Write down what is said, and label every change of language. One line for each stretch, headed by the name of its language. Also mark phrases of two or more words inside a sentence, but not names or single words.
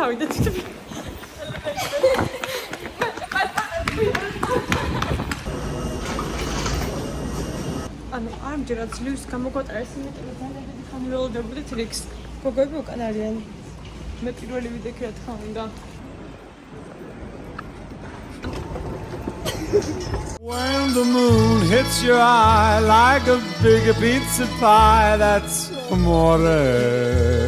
Georgian: ანუ ამჯერად ძლივს გამოგვატარეს, იმიტომ რომ ძალიან დიდი ხანი ველოდებოდით რიგს. გოგოები უკან არიან. მე პირველი ვიდექი რა თქმა უნდა.
English: When the moon hits your eye like a big pizza pie, that's amore.